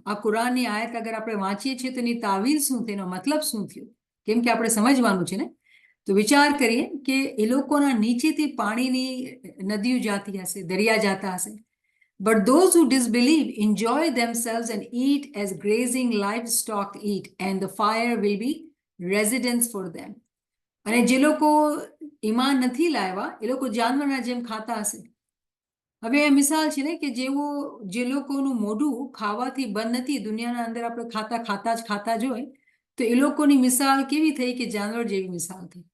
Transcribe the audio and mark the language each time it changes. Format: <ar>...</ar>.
<gu>આ કુરાનની આયત અગર આપણે વાંચીએ છીએ તો એની તાવીલ શું થયો? મતલબ શું થયો? કેમ કે આપણે સમજવાનું છે ને. તો વિચાર કરીએ કે એ લોકોના નીચેથી પાણીની નદીઓ જાતી હશે, દરિયા જાતા હશે.</gu> <en>But those who disbelieve enjoy themselves and eat as grazing livestock eat, and the fire will be residence for them.</en> <gu>અને જે લોકો ઈમાન નથી લાવ્યા એ લોકો જાનવરના જેમ ખાતા હશે. હવે એ મિસાલ છે ને કે જે લોકોનું મોઢું ખાવાથી બંધ નથી, દુનિયાના અંદર આપણે ખાતા જ હોય, તો એ લોકોની મિસાલ કેવી થઈ કે જાનવર જેવી મિસાલ થઈ.</gu>